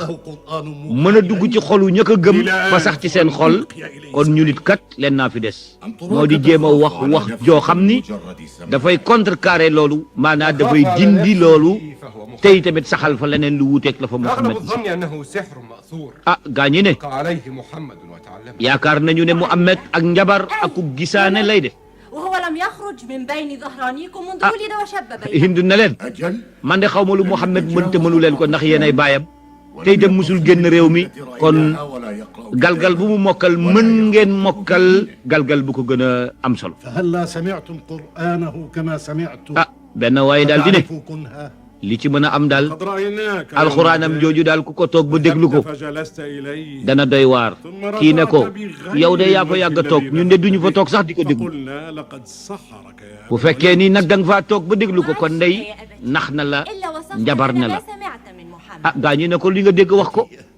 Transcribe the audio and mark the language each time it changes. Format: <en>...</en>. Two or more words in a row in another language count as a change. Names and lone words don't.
<wo>mën a dugg ci xolu ña ko gëm ba sax ci seen xol kon ñu nit kat leen naa fi des moo di jéem a wax joo xam ni dafay contrecarrer loolu maanaam dafay dindi loolu tey tamit saxal fa leneen lu wuuteeg la fa Muhammad gaa ñi ne yaakaar nañu ne Muhammad ak njabar ak ku gisaane lay def</wo> <ar>وهو لم يخرج من بين ظهرانيكم منذ ولد وشب بين</ar> <wo>Hind na leen man de xaw ma lu Muhammad mënte mënu leen ko ndax yéenay baayam tey dem musul génn réew mi kon galgal bu mu mokkal mën ngeen mokkal galgal bu ko gën a am solo benn waaye daal di ne li ci mën a am daal alxuraanam jooju daal ku ko toog ba déglu ko dana doy waar kii ne ko yow de yaa fa yàgg a toog ñun de duñu fa toog sax di ko déglu bu fekkee ni nag da nga faa toog ba déglu ko kon ndey nax na la njabar na la gaa ñi ne ko li nga dégg wax ko</wo>